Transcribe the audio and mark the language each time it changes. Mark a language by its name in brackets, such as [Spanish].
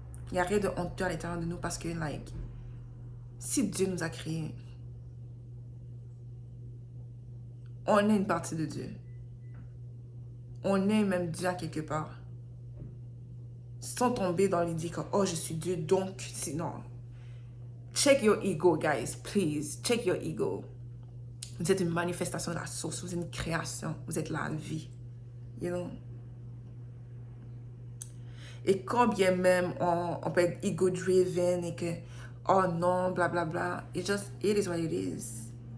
[French] Il n'y a rien de honteux à l'intérieur de nous parce que, like, si Dieu nous a créés, on est une partie de Dieu. On est même Dieu à quelque part. Sans tomber dans l'idée que, oh, je suis Dieu, donc, sinon. [English] Check your ego, guys, please. Check your ego. [French] Vous êtes une manifestation de la source. Vous êtes une création. Vous êtes la vie. [English] You know? [French] Et quand bien même on peut être ego-driven et que, oh non, blablabla, [English] it is what it is.